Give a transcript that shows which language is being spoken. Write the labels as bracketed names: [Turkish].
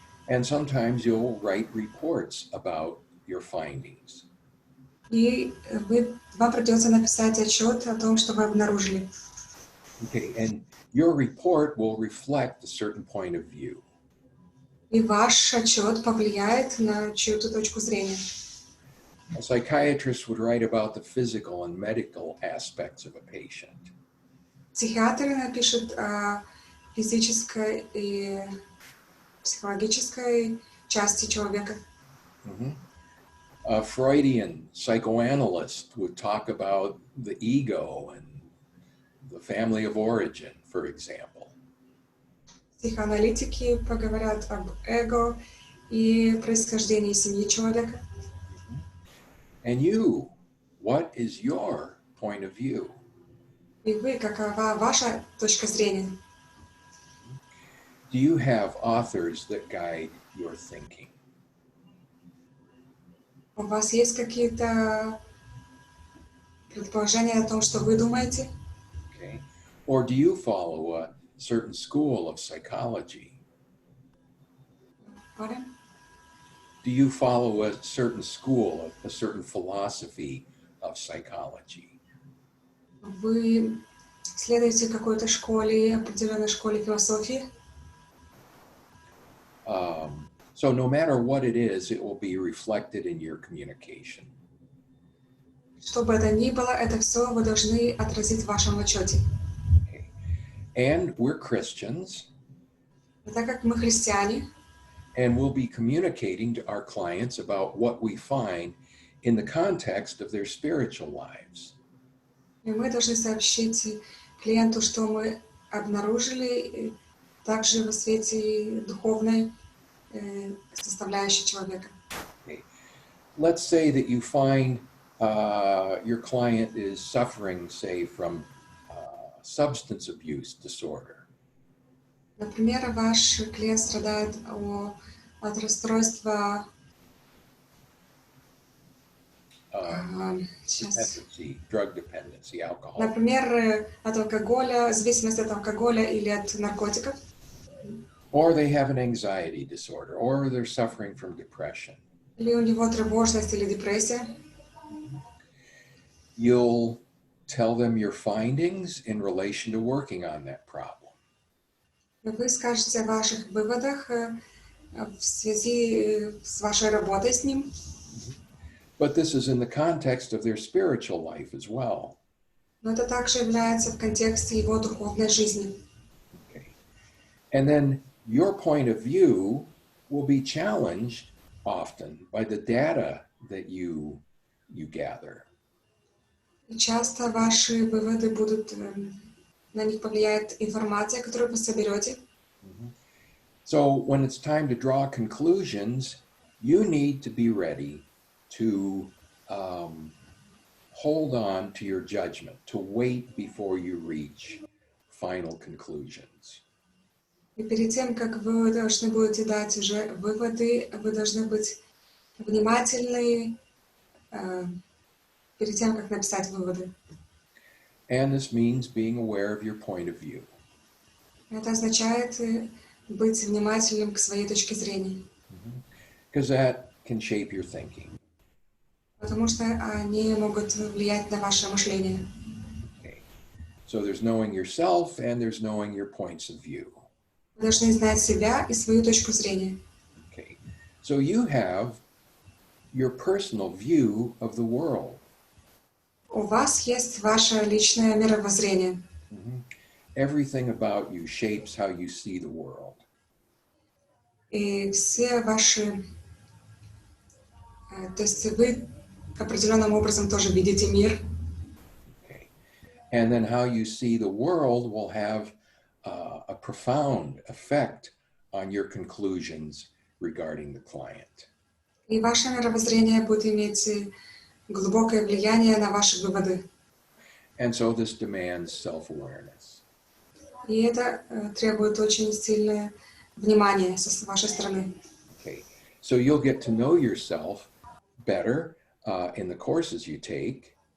[English] And sometimes you'll write reports about your findings. [Russian] И вам придется написать отчет о том, что вы обнаружили. [English] Okay, and your report will reflect a certain point of view. [Russian] И ваш отчет повлияет на чью-то точку зрения. [English] A psychiatrist would write about the physical and medical aspects of a patient. [Russian] Психиатр напишет о физической и психологической части человека. Mm-hmm. [English] A Freudian psychoanalyst would talk about the ego and the family of origin, for example. [Russian] Психоаналитики поговорят об эго и происхождении семьи человека. [English] And you, what is your point of view? [Russian] И вы, какова ваша точка зрения? [English] Do you have authors that guide your thinking? [Russian] У вас есть какие-то предположения о том, что вы думаете? [English] Okay. Or do you follow a certain school of psychology? Pardon? Do you follow a certain school, a certain philosophy of psychology? [Russian] Вы следуете какой-то школе, определенной школе философии? [English] So no matter what it is, it will be reflected in your communication. [Russian] Что бы это ни было, это все вы должны отразить в вашем отчете. [English] Okay. And we're Christians, [Russian] И так как мы христиане, [English] and we'll be communicating to our clients about what we find in the context of their spiritual lives. [Russian] И мы должны сообщить клиенту, что мы обнаружили, также в свете духовной составляющей человека. [English] Okay. Let's say that you find your client is suffering, say, from substance abuse disorder. [Russian] Например, ваш клиент страдает от расстройства [English] Dependency, drug dependency, alcohol. [Russian] например, от алкоголя, зависимости от алкоголя или от наркотиков. [English] Or they have an anxiety disorder, or they're suffering from depression. [Russian] Или у него тревожность или депрессия. [English] You'll tell them your findings in relation to working on that problem. [Russian] Вы скажете о ваших выводах в связи с вашей работой с ним. [English] But this is in the context of their spiritual life as well. [Russian] Но это также является в контексте его духовной жизни. [English] Okay. And then your point of view will be challenged often by the data that you gather. [Russian] И часто ваши выводы будут, на них повлияет информация, которую вы соберете. [English] So when it's time to draw conclusions, you need to be ready to hold on to your judgment, to wait before you reach final conclusions. [Russian] И перед тем, как вы должны будете дать уже выводы, вы должны быть внимательны перед тем, как написать выводы. [English] And this means being aware of your point of view. [Russian] Это означает быть внимательным к своей точке зрения. [English] Because that can shape your thinking. [Russian] Потому что они могут влиять на ваше мышление. [English] Okay. So there's knowing yourself and there's knowing your points of view. [Russian] Вы должны знать себя и свою точку зрения. [English] Okay. So you have your personal view of the world. [Russian] У вас есть ваше личное мировоззрение. [English] Everything about you shapes how you see the world. [Russian] И все ваши... То есть вы определенным образом тоже видите мир. [English] Okay. And then how you see the world will have a profound effect on your conclusions regarding the client. [Russian] И ваше мировоззрение будет иметь глубокое влияние на ваши выводы. [English] And so this demands self-awareness. [Russian] И это требует очень сильное внимание с вашей стороны. [English] Okay. So you'll get to know yourself better in the courses you take.